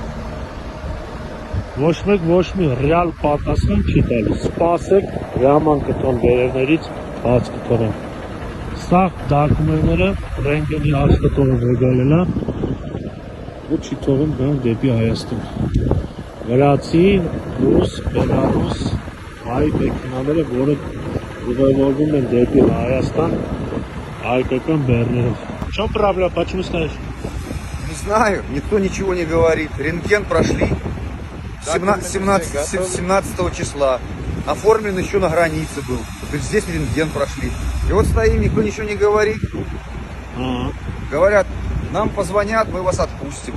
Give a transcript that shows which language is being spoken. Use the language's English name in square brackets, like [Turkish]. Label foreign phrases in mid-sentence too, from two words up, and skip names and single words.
[Armenian] Ոչ մեկ ոչ մի ռեալ պատասխան չի տալի, սպասեք, հրաման կտոն վերևներից բաց կթողեն։ Սա դոկումենտները ռենգենի աշխատողը ղեկավարել է, ու չի թողում գանք դեպի Հայաստան։ Վրացի, ռուս, բելարուս, հայ մեքենաները, որը ուղևորվում են դեպի Հայաստան, հայկական бэрнеров. [Russian] В чем проблема? Почему стоишь? Не знаю, никто ничего не говорит. Рентген прошли 17 числа. Оформлен еще на границе был. То есть здесь рентген прошли. И вот стоим, никто ничего не говорит. Говорят, нам позвонят, мы вас отпустим.